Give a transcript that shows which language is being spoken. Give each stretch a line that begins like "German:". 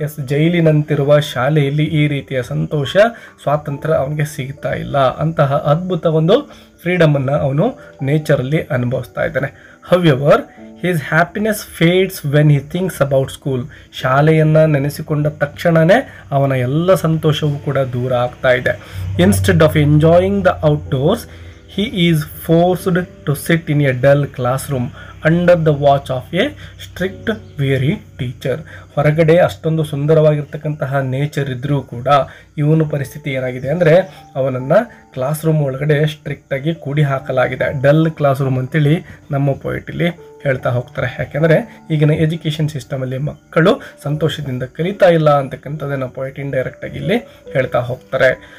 Kannada: ಜೈಲಿನಂತಿರುವ ಶಾಲೆಯಲ್ಲಿ ಈ ರೀತಿಯ ಸಂತೋಷ, ಸ್ವಾತಂತ್ರ್ಯ ಅವನಿಗೆ ಸಿಗ್ತಾ ಇಲ್ಲ. ಅಂತಹ ಅದ್ಭುತ ಒಂದು ಫ್ರೀಡಮನ್ನು ಅವನು ನೇಚರಲ್ಲಿ ಅನುಭವಿಸ್ತಾ ಇದ್ದಾನೆ.
English: However his happiness fades when he thinks about school.
Kannada: ಶಾಲೆಯನ್ನು ನೆನೆಸಿಕೊಂಡ ತಕ್ಷಣವೇ ಅವನ ಎಲ್ಲ ಸಂತೋಷವೂ ಕೂಡ ದೂರ ಆಗ್ತಾ ಇದೆ.
English: Instead of enjoying the outdoors he is forced to sit in a dull classroom under the watch of a strict weary teacher.
Kannada: ಹೊರಗಡೆ ಅಷ್ಟೊಂದು ಸುಂದರವಾಗಿರ್ತಕ್ಕಂತಹ ನೇಚರ್ ಇದ್ದರೂ ಕೂಡ ಇವನ ಪರಿಸ್ಥಿತಿ ಏನಾಗಿದೆ ಅಂದರೆ ಅವನನ್ನು ಕ್ಲಾಸ್ ರೂಮ್ ಒಳಗಡೆ ಸ್ಟ್ರಿಕ್ಟಾಗಿ ಕೂಡಿ ಹಾಕಲಾಗಿದೆ. ಡಲ್ ಕ್ಲಾಸ್ ರೂಮ್ ಅಂತೇಳಿ ನಮ್ಮ ಪೋಯೆಟ್ ಇಲ್ಲಿ ಹೇಳ್ತಾ ಹೋಗ್ತಾರೆ. ಯಾಕೆಂದರೆ ಈಗಿನ ಎಜುಕೇಷನ್ ಸಿಸ್ಟಮಲ್ಲಿ ಮಕ್ಕಳು ಸಂತೋಷದಿಂದ ಕಲಿತಾ ಇಲ್ಲ ಅಂತಕ್ಕಂಥದ್ದನ್ನು ಪೋಯೆಟ್ ಇಂಡೈರೆಕ್ಟಾಗಿ ಇಲ್ಲಿ ಹೇಳ್ತಾ ಹೋಗ್ತಾರೆ.